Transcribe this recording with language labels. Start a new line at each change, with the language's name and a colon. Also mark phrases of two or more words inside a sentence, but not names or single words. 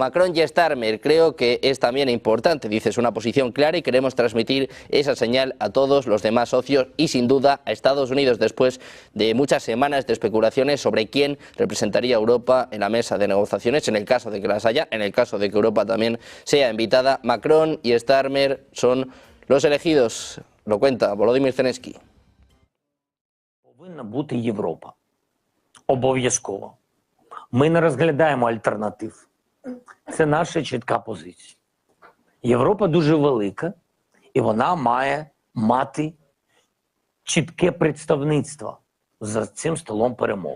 Spanish: Macron y Starmer, creo que es también importante, dice, es una posición clara y queremos transmitir esa señal a todos los demás socios y sin duda a Estados Unidos, después de muchas semanas de especulaciones sobre quién representaría a Europa en la mesa de negociaciones, en el caso de que las haya, en el caso de que Europa también sea invitada. Macron y Starmer son los elegidos, lo cuenta Volodymyr Zelensky.
Ukrainian: Повинна бути Європа. Обов'язково. Ми не розглядаємо альтернатив. Це наша чітка позиція. Європа дуже велика, і вона має мати чітке представництво за цим столом перемовин.